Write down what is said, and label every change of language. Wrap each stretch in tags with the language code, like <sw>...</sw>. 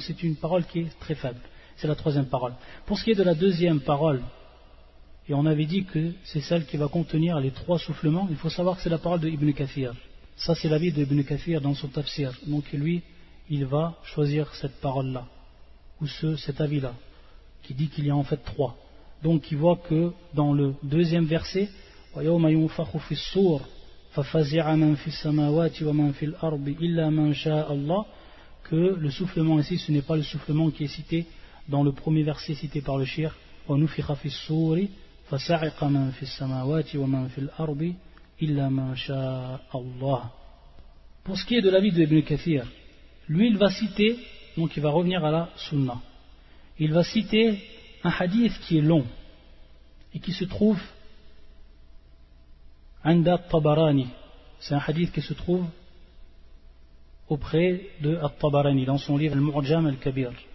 <fr>Donc c'est une parole qui est très faible. C'est la troisième parole. Pour ce qui est de la deuxième parole, et on avait dit que c'est celle qui va contenir les trois soufflements, il faut savoir que c'est la parole de Ibn Kathir. Ça, c'est l'avis de Ibn Kathir dans son tafsir. Donc lui, il va choisir cette parole-là, ou cet avis-là, qui dit qu'il y a en fait trois. Donc il voit que dans le deuxième verset,</fr> <ar>وَيَوْمَ يُنْفَخُ فِي الصُّورِ فَفَزِعَ مَنْ فِي السَّمَاوَاتِ وَمَنْ فِي الْأَرْضِ إِلَّا مَنْ شَاءَ اللَّهُ,</ar> <fr>que le soufflement ici, ce n'est pas le soufflement qui est cité dans le premier verset cité par le shir,</fr> <ar>وَنُفِخَ فِي الصُّورِ فَسَعِقَ مَنْ فِي السَّمَاوَاتِ وَمَنْ فِي الْأَرْضِ إِلَّا مَنْ شَاءَ اللَّهُ.</ar> <fr>Pour ce qui est de l'avis de Ibn Kathir, lui il va citer, donc il va revenir à la sunna. Il va citer un hadith qui est long et qui se trouve عند الطبراني. C'est un hadith qui se trouve auprès de الطبراني dans son livre Al-Mu'jam Al-Kabir.</fr>